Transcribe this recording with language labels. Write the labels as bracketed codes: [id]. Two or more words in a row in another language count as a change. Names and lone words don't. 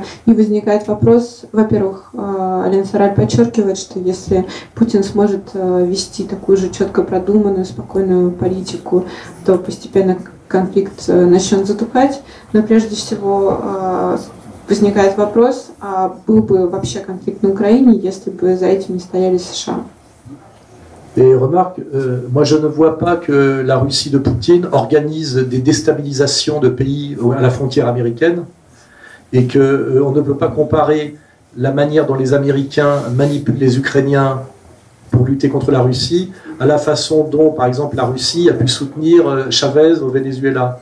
[ru] И возникает вопрос, во-первых, Алена Сараль подчеркивает, что если Путин сможет вести такую же четко продуманную, спокойную политику, то постепенно конфликт начнет затухать. Но прежде всего возникает вопрос, а был бы вообще конфликт на Украине, если бы за этим не стояли США? [fr] Et remarque, moi je ne vois pas que la Russie de Poutine organise des déstabilisations de pays à la frontière américaine et qu'on ne peut pas comparer la manière dont les Américains manipulent les Ukrainiens pour lutter contre la Russie à la façon dont, par exemple, la Russie a pu soutenir Chavez au Venezuela.